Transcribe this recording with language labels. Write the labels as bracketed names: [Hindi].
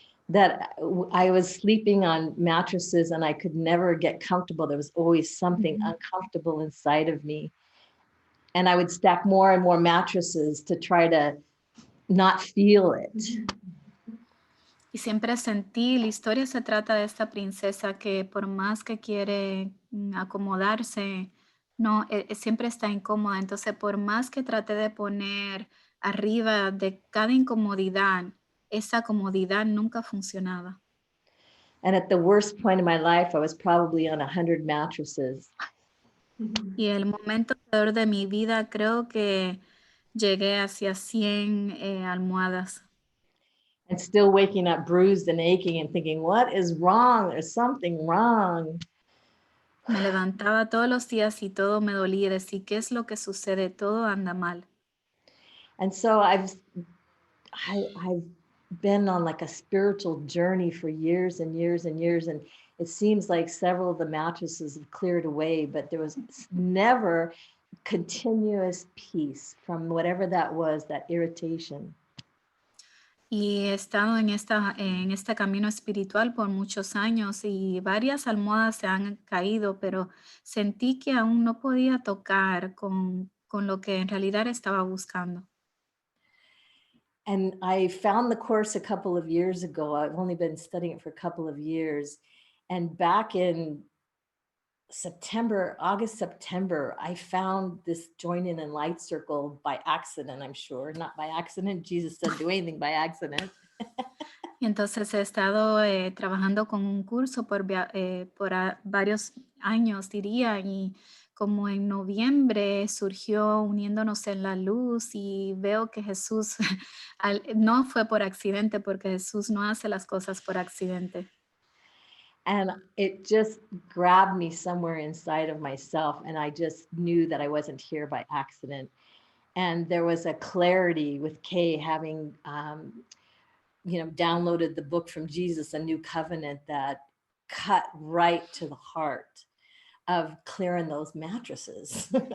[English] That I was sleeping on mattresses and I could never get comfortable. There was always something uncomfortable inside of me. And I would stack more and more mattresses to try to not feel it. [Spanish] Y siempre sentí, la historia se trata de esta princesa que por más que quiere acomodarse, no, siempre está incómoda. Entonces, por más que trate de poner arriba de cada incomodidad, esa comodidad nunca funcionaba. [English] And at the worst point in my life, I was probably on 100 mattresses. [Spanish] Y el momento peor de mi vida, creo que llegué hacia 100 almohadas. [English] And still waking up bruised and aching and thinking, what is wrong? There's something wrong. [Spanish] Me levantaba todos los días y todo me dolía y decía, ¿qué es lo que sucede? Todo anda mal. [English] And so I've been on like a spiritual journey for years and years and years. And it seems like several of the mattresses have cleared away, but there was never continuous peace from whatever that was, that irritation. [Spanish] Y he estado en este camino espiritual por muchos años y varias almohadas se han caído, pero sentí que aún no podía tocar con lo que en realidad estaba buscando. [English] And I found the course a couple of years ago. I've only been studying it for a couple of years. And back in August, September, I found this joining in light circle by accident, I'm sure. Not by accident. Jesus doesn't do anything by accident. [Spanish] Y entonces he estado trabajando con un curso por varios años, diría, y como en noviembre surgió Uniéndonos en la Luz y veo que Jesús no fue por accidente, porque Jesús no hace las cosas por accidente. [English] And it just grabbed me somewhere inside of myself. And I just knew that I wasn't here by accident. And there was a clarity with Kay having, downloaded the book from Jesus, A New Covenant, that cut right to the heart of clearing those mattresses.